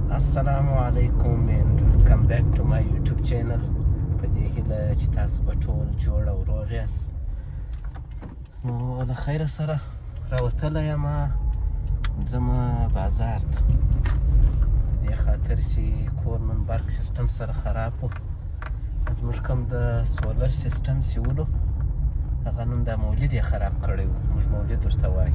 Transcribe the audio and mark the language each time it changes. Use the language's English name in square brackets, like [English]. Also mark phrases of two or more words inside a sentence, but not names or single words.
[Arabic] السلام عليكم [English] and welcome back to my YouTube channel. [Pashto] په دې هیله چې تاسو به ټول جوړ او روغ یاست. نو له خیره سره راوتلی یم ځم بازار ته، دې خاطر چې کور نن برق سیستم سره خراب و. زموږ کوم د سولر سیستم چې ولو هغه نن د مولد یې خراب کړی و، موږ مولد ورته وایو.